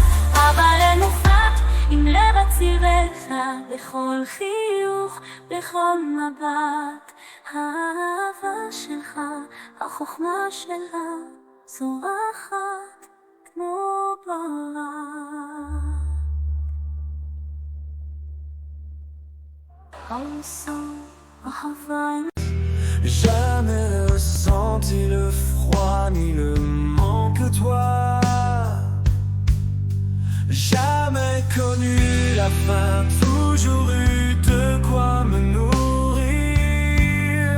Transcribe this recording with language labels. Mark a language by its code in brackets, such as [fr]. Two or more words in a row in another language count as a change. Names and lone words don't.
[he] אבא למופת עם לב אציל וחנה, בכל חיוך, בכל מבט. האהבה שלך, החוכמה שלך, זורחת כמו ברק. [fr] Jamais ressenti le froid ni le manque de toi. Jamais connu la faim, toujours eu de quoi me nourrir.